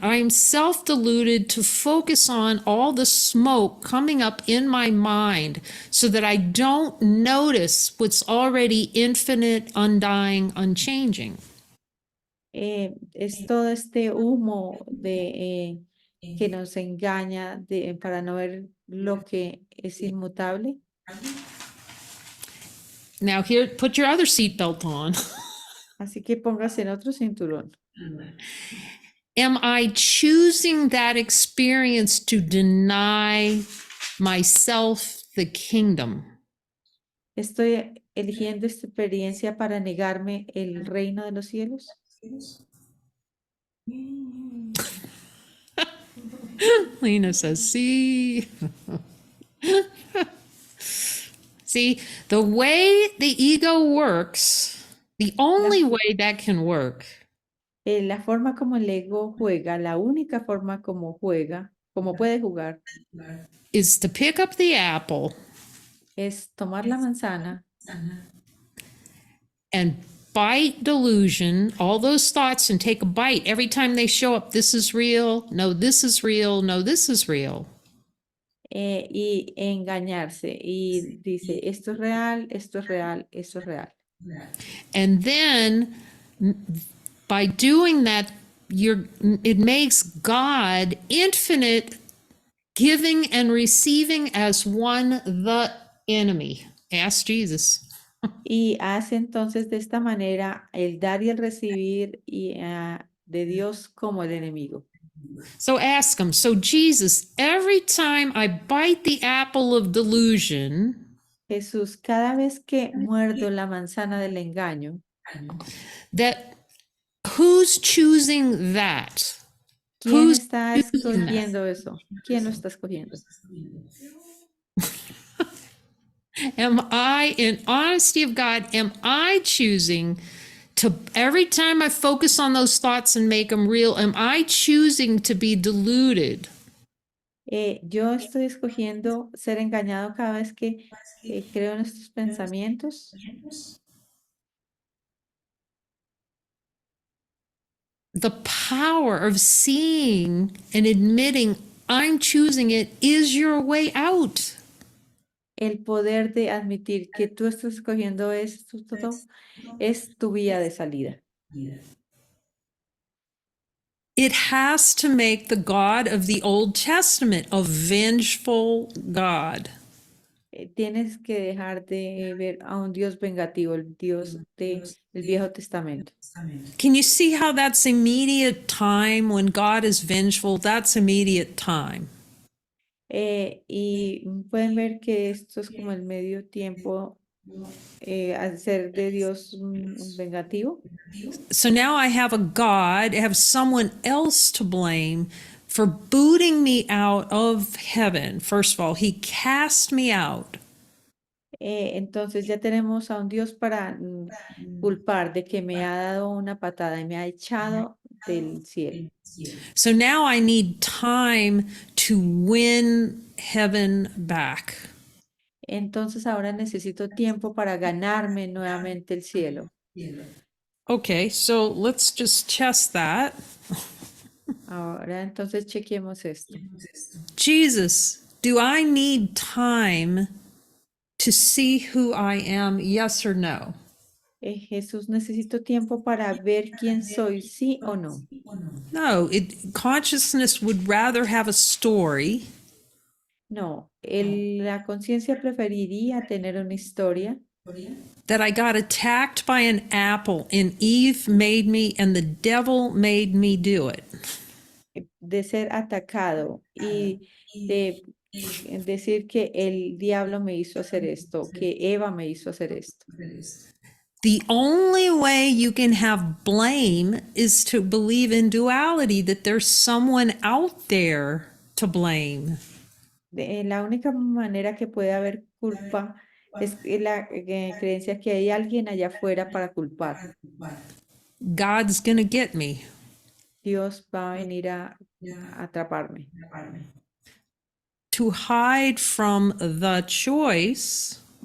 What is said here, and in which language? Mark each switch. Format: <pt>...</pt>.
<en>I'm self-deluded to focus on all the smoke coming up in my mind so that I don't notice what's already infinite, undying, unchanging.</en> <es>Es todo este humo que nos engaña para no ver lo que es inmutable.</es> <en>Now here, put your other seatbelt on.</en> <es>Así que póngase en otro cinturón.</es> <en>Am I choosing that experience to deny myself the kingdom?</en> <es>Estoy eligiendo esta experiencia para negarme el reino de los cielos.</es> <en>Lena says, see. See, the way the ego works, the only way that can work</en> <es>La forma como el ego juega, la única forma como juega, como puede jugar,</es> <en>is to pick up the apple</en> <es>es tomar la manzana</es> <en>and bite delusion, all those thoughts, and take a bite every time they show up. This is real. No, this is real. No, this is real.</en> <es>y engañarse. Y dice, esto es real, esto es real, esto es real.</es> <en>And then by doing that, it makes God infinite, giving and receiving as one, the enemy. Ask Jesus.</en> <es>Y hace entonces de esta manera el dar y el recibir de Dios como el enemigo.</es> <en>So ask him, so Jesus, every time I bite the apple of delusion,</en> <es>Jesús, cada vez que muerdo la manzana del engaño,</es> <en>that who's choosing that?</en> <es>¿quién</es> <en>Who's</en> <es>está</es> <en>choosing that?</en> <es>escogiendo eso? ¿Quién lo está escogiendo?</es> <en>Am I, in honesty of God, am I choosing to, every time I focus on those thoughts and make them real, am I choosing to be deluded?</en> <es>Yo estoy escogiendo ser engañado cada vez que creo en estos pensamientos.</es> <en>The power of seeing and admitting I'm choosing it is your way out.</en> <es>El poder de admitir que tú estás escogiendo esto todo es tu vía de salida.</es> <en>It has to make the God of the Old Testament a vengeful God.</en> <es>Tienes que dejar de ver a un Dios vengativo, el Dios del Viejo Testamento.</es> <en>Can you see how that's immediate time when God is vengeful? That's immediate time.</en> <es>Y pueden ver que esto es como el medio tiempo al ser de Dios vengativo.</es> <en>So now I have a God, I have someone else to blame for booting me out of heaven. First of all, he cast me out.</en> <es>Entonces ya tenemos a un Dios para culpar de que me ha dado una patada y me ha echado del cielo.</es> <en>So now I need time to win heaven back.</en> <es>Entonces ahora necesito tiempo para ganarme nuevamente el cielo.</es> <en>Okay, so let's just test that.</en> <es>Ahora entonces chequemos esto.</es> <en>Jesus, do I need time to see who I am? Yes or no?</en> <es>Jesús, necesito tiempo para ver quién soy, sí o no.</es> <en>No, consciousness would rather have a story</en> <es>No, la conciencia preferiría tener una historia</es> <en>that I got attacked by an apple and Eve made me and the devil made me do it.</en> <es>de ser atacado y de decir que el diablo me hizo hacer esto, que Eva me hizo hacer esto.</es> <en>The only way you can have blame is to believe in duality, that there's someone out there to blame.</en> <es>La única manera que puede haber culpa es la creencia que hay alguien allá afuera para culpar.</es> <en>God's going to get me.</en> <es>Dios va a venir a atraparme.</es> <en>To hide from the choice,</en>